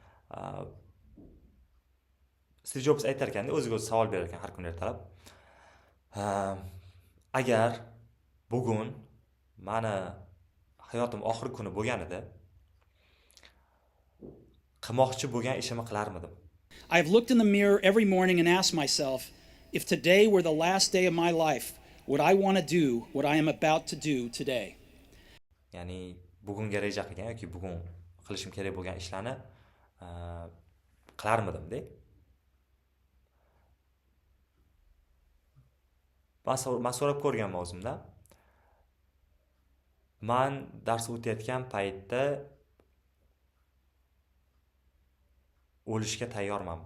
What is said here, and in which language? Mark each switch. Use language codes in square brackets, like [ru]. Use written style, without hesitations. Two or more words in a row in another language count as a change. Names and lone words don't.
[uz] Steve Jobs aytar ekanda, o'ziga o'zi savol berar ekan har kuni ertalab. Agar bugun mani hayotim oxirgi kuni bo'lganida qilmoqchi bo'lgan ishimni qilarmidim? [en] I've looked in the mirror every morning and asked myself, if today were the last day of my life, would I want to do what I am about to do today? [uz] Ya'ni bugunga reja qilgan yoki bugun qilishim kerak bo'lgan ishlarni qilarmidim-da. Men so'rab ko'rganman o'zimdan. Men dars o'tayotgan paytda o'lishga tayyormanmi?